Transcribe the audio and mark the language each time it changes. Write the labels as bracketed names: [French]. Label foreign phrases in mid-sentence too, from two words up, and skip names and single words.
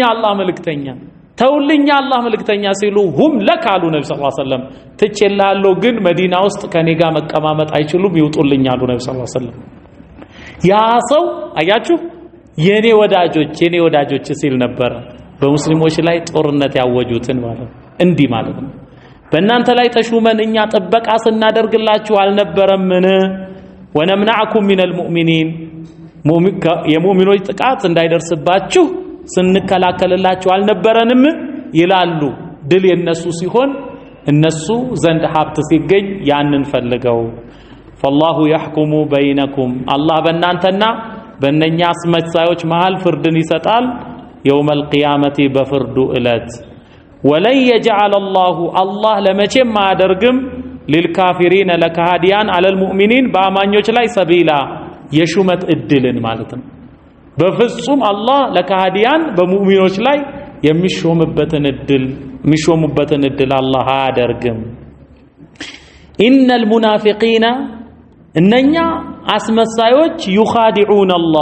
[Amharic] አላህ መልእክተኛ ተውልኛ አላህ መልእክተኛ ሲሉ ሁም ለካሉ ነብዩ [Arabic] صلى الله عليه وسلم [Amharic] ትቼላለሁ፣ ግን መዲና ውስጥ ከኔ ጋር መቀማመጥ አይችሉም ይውጡልኝ አሉ ነብዩ [Arabic] صلى الله عليه وسلم። [Amharic] ያ ሰው አያችሁ የኔ ወዳጆች ሲል ነበር በሙስሊሞች ላይ ጦርነት ያወጁትን ማለት እንዲህ ማለት ነው። በእናንተ ላይ ተሹመን እኛ ጥበቃ ስናደርግላችሁ አልነበረምን? [Arabic] ونمنعكم من المؤمنين [Amharic] የሙእሚኖች ጥቃት እንዳይደርስባችሁ ስንከላከልላቸው አልነበረንም ይላሉ። ድል የነሱ ሲሆን እነሱ ዘንድ ሀብት ሲገኝ ያንን ፈልገው [Arabic] فالله يحكم بينكم [Amharic] الله በእናንተና በእነኛ አስመሳዮች መሃል ፍርድን ይሰጣል [Arabic] يوم القيامة [Amharic] በፍርዱ ዕለት [Arabic] ولن يجعل الله [Amharic] ለመቼም አያደርግም للكافرين ለካሃዲያን [Arabic] على المؤمنين [Amharic] በአማኞች ላይ ሰቢላ የሹመት እድልን ማለት ነው። በፍጹም አላህ ለካሃዲያን በሙእሚኖች ላይ የሚሾሙበትን እድል አላህ አያደርግም። [Arabic] إن المنافقين [Amharic] እነኛ አስመሳዮች ዩኻዲዑነ